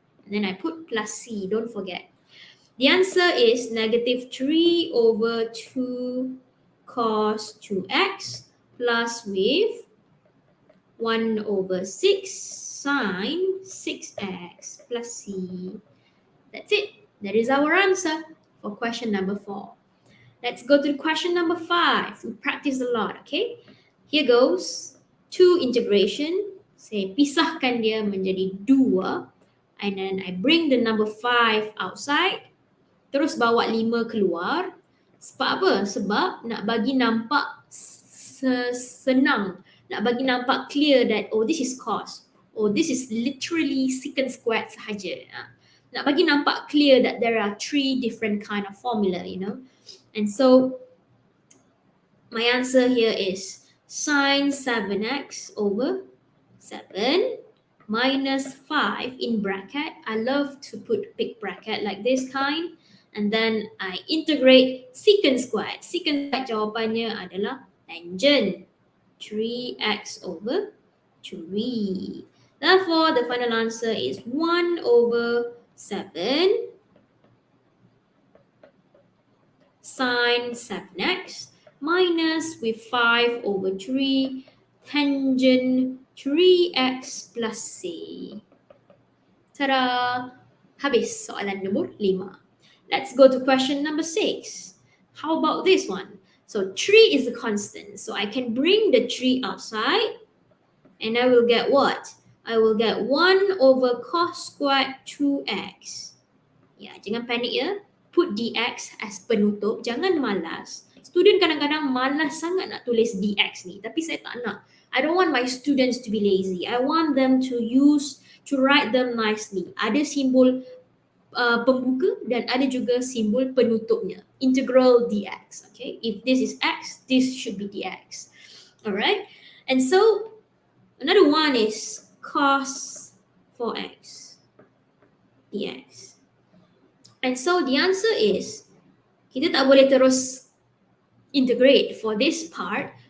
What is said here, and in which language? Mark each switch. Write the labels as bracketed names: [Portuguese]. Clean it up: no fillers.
[English] And then I put plus c, don't forget. The answer is negative 3 over 2 cos 2x plus with 1 over 6 sine 6x plus c. That's it. That is our answer for question number 4. Let's go to question number 5. We practiced a lot, okay? Here goes. 2 integration. [Malay] Saya pisahkan dia menjadi 2. [English] And then I bring the number 5 outside. [Malay] Terus bawa 5 keluar. Sebab apa? Sebab nak bagi nampak senang. Nak bagi nampak [English] clear that, oh, this is cos. Oh, this is literally secant squared sahaja. [Malay] Nak bagi nampak [English] clear that there are 3 different kind of formula, you know. And so, my answer here is sine 7x over 7 minus 5 in bracket. I love to put big bracket like this kind. And then I integrate secant squared. [Malay] Secant squared jawapannya adalah tangent 3x over 3. [English] Therefore, the final answer is 1 over 7 sine 7x minus with 5 over 3 tangent 3x plus c. Ta-da! [Malay] Habis soalan nombor 5. [English] Let's go to question number 6. How about this one? So 3 is a constant. So I can bring the 3 outside and I will get what? I will get 1 over cos squared 2x. [Malay] Ya, jangan panik ya. [English] Put dx as [Malay] penutup. Jangan malas. Student kadang-kadang malas sangat nak tulis dx ni. Tapi saya tak nak. [English] I don't want my students to be lazy. I want them to write them nicely. [Malay] Ada simbol pembuka dan ada juga simbol penutupnya. [English] Integral dx. Okay, if this is x, this should be dx. Alright, and so another one is cos 4x dx. And so the answer is [Malay] kita tak boleh terus integrate [English] for this part.